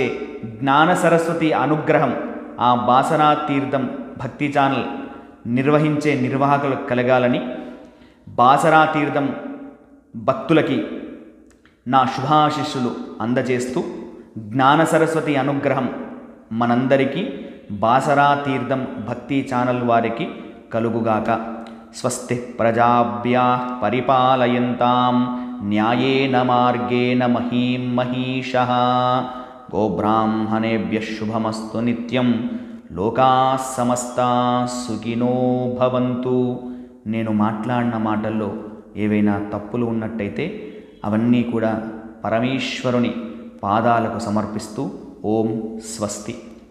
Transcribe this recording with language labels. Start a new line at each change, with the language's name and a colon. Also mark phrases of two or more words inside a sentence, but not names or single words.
Telugu: జ్ఞాన సరస్వతి అనుగ్రహం ఆ బాసరా తీర్థం భక్తి ఛానల్ నిర్వహించే నిర్వాహకులకు కలగాలని బాసరా తీర్థం భక్తులకి నా శుభాశిస్సులు అందజేస్తూ జ్ఞాన సరస్వతి అనుగ్రహం మనందరికీ బాసరా తీర్థం భక్తి ఛానల్ వారికి కలుగుగాక.
Sanskrit: స్వస్తి ప్రజాభ్యః పరిపాలయంతాం న్యాయేన మార్గేణ మహీం మహీషః. గోబ్రాహ్మణేభ్యః శుభమస్తు నిత్యం. లోకాః సమస్తాః సుఖినో భవంతు.
Telugu: నేను మాట్లాడిన మాటల్లో ఏవైనా తప్పులు ఉన్నట్టయితే అవన్నీ కూడా పరమేశ్వరుని పాదాలకు సమర్పిస్తూ
Sanskrit: ఓం స్వస్తి.